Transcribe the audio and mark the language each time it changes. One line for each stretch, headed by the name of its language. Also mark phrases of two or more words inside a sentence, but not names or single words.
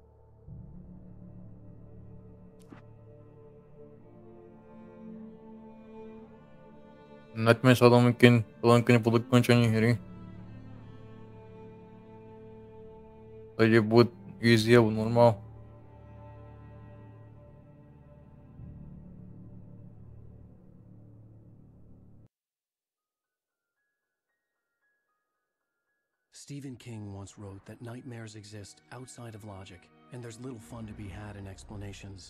Slovak: Naďme sa do linky po dokončení hry. To ide buď easy alebo normál.
English: Stephen King once wrote that nightmares exist outside of logic, and there's little fun to be had in explanations.